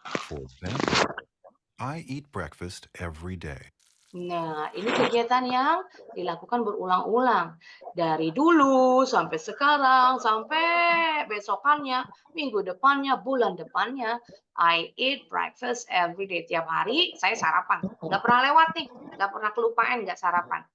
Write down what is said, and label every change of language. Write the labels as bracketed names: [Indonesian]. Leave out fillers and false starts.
[English] For example, I eat breakfast every day. [Indonesian] Nah, ini kegiatan yang dilakukan berulang-ulang. Dari dulu sampai sekarang, sampai besokannya, minggu depannya, bulan depannya. [English] I eat breakfast every day. [Indonesian] Tiap hari saya sarapan. Nggak pernah lewat nih, nggak pernah kelupaan nggak sarapan.